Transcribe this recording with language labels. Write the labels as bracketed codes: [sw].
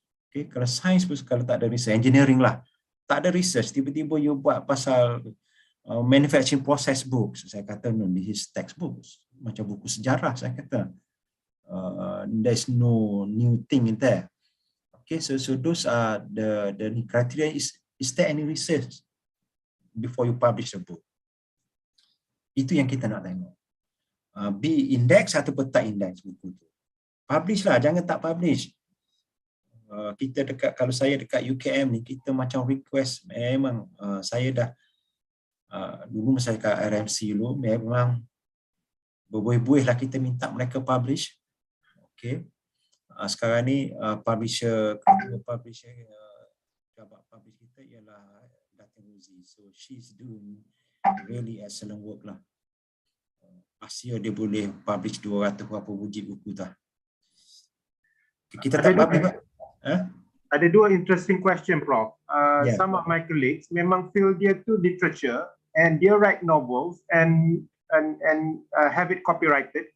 [ms] Okay, kalau sains pun kalau tak ada research, engineering lah, tak ada research, tiba-tiba you buat pasal manufacturing process books, [en] saya kata no, this is textbooks, [ms] macam buku sejarah, saya kata [en] there's no new thing in there. Okay, so those are the criteria. Is there any research before you publish a book? [ms] Itu yang kita nak tengok. Be index ataupun tak index buku tu. Publish lah, jangan tak publish. Kita dekat, kalau saya dekat UKM ni, kita macam request, memang saya dah dulu masa dekat RMC dulu, memang berbuih-buih lah kita minta mereka publish. Okay. Sekarang ni publisher publish kita ialah Datin Uzi. [en] So she's doing really excellent work lah. [ms] Asia dia boleh publish 200 berapa wujud buku dah. Kita tak publish. Ada dua interesting question, Prof. [en] Yeah. Some of my colleagues [ms] memang [en] feel dia tu literature and dia write novels and have it copyrighted.